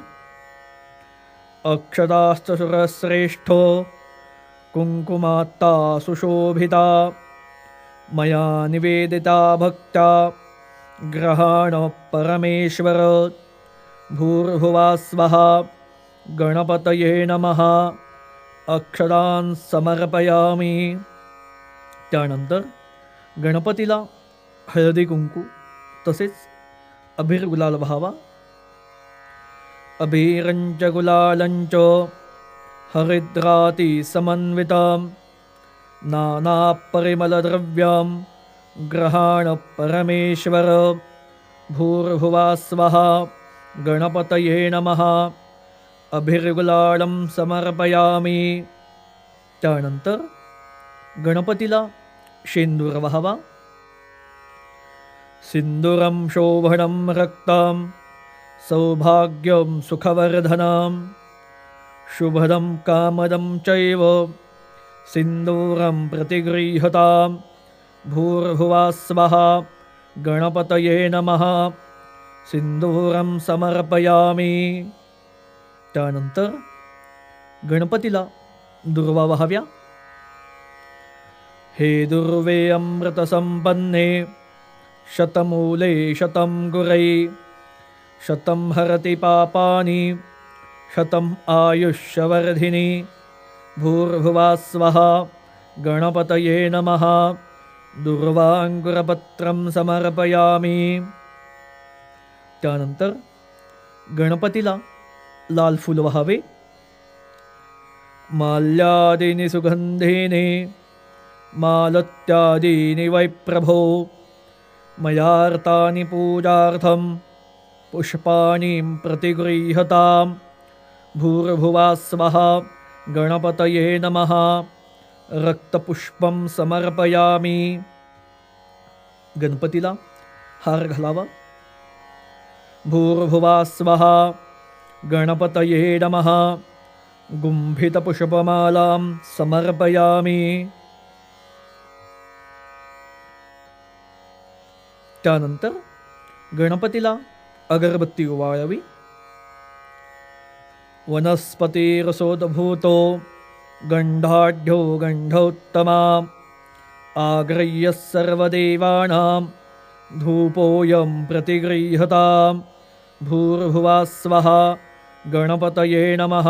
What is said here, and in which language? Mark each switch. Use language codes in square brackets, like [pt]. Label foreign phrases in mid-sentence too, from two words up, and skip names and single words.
[sa] अक्षताश्च सुरश्रेष्ठो कुंकुमात्ता सुशोभिता मया निवेदिता भक्त्या ग्रहाण परमेश्वर. भूर्भुवः स्वः गणपतये नमः. अक्षतान् समर्पयामी. [mr] त्यानंतर गणपतीला हळदी कुंकू तसेच अबीर गुलाल व्हावा. [sa] अबीरंच गुलालंच हरिद्राती समन्वितं नानापरिमलद्रव्यं ग्रहाण परमेश्वर. भूर्भुवः स्वः गणपतये नमः. अभिर्गुलालं समर्पयामी. [mr] त्यानंतर गणपतीला शेंदूर व्हावा. [sa] सिंदूरं शोभनं रक्तं सौभाग्यं सुखवर्धनं शुभदं कामदं चैव सिंदूरं प्रतिगृह्यताम्. भूर्भुवः स्वः गणपतये नमः. सिंदूरं समर्पयामी. [mr] त्यानंतर गणपतीला दुर्वा व्हाव्या. [sa] हे दुर्वे अमृतसंपन्ने शतमूले शतं गुरै शतं हरति पापानि शतं आयुष्यवर्धिनि. भूर्भुवः स्वः गणपतये नमः. दुर्वांकुरपत्रं समर्पयामी. [mr] त्यानंतर गणपतीला लाल फूल व्हावे. [sa] माल्यादीनि सुगंधीनि मालत्यादीनि वै प्रभो मयार्तानि पूजार्थं पुष्पाणि प्रतिगृह्यताम्. भूर्भुवः स्वः गणपतये नमः. रक्तपुष्पं समर्पयामी. [mr] गणपतीला हार घालावा. [sa] भूर्भुवः स्वः गणपतये नमः. गुंफितपुष्पमालां समर्पयामी. [mr] त्यानंतर गणपतीला अगरबत्ती ओवाळावी. [sa] वनस्पतिरसोद्भूतो गंधाढ्यो गंधोत्तमा आग्रह्य सर्वदेवानां धूपोऽयं प्रतिगृह्यताम्. भूर्भुवः स्वः गणपतये नमः.